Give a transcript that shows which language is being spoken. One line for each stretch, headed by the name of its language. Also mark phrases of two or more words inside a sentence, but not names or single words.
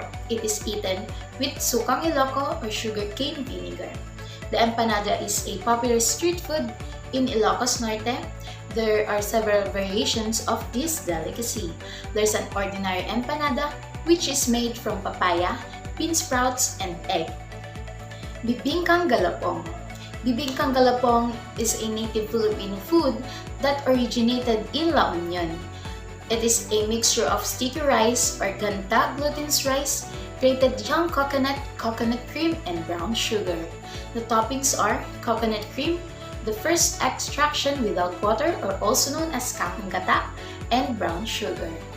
English: It is eaten with
Filipino: sukang Iloco
English: or sugarcane vinegar. The empanada is a popular street food in Ilocos Norte. There are several variations of this delicacy. There's an ordinary empanada, which is made from papaya, bean sprouts, and egg. Bibingkang galapong. Bibingkang galapong is a native Filipino food that originated in La Union. It is a mixture of sticky rice or ganta glutinous rice, grated young coconut, coconut cream, and brown sugar. The toppings are coconut cream, the first extraction without water or also known as
Filipino: kakang gata,
English: and brown sugar.